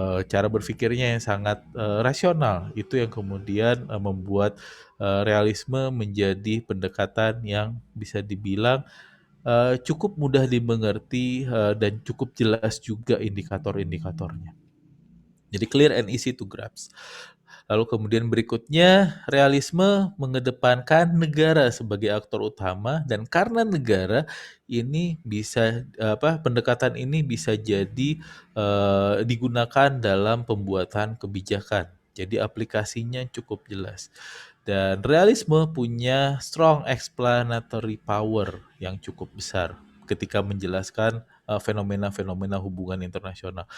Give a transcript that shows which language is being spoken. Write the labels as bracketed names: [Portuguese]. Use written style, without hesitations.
[Indonesian] Cara berpikirnya yang sangat rasional itu yang kemudian membuat realisme menjadi pendekatan yang bisa dibilang cukup mudah dimengerti dan cukup jelas juga indikator-indikatornya. Jadi [English] clear and easy to grasp. [Indonesian] Lalu kemudian berikutnya, realisme mengedepankan negara sebagai aktor utama dan karena negara ini bisa pendekatan ini bisa jadi digunakan dalam pembuatan kebijakan. Jadi aplikasinya cukup jelas. Dan realisme punya [English] strong explanatory power [Indonesian] yang cukup besar ketika menjelaskan fenomena-fenomena hubungan internasional.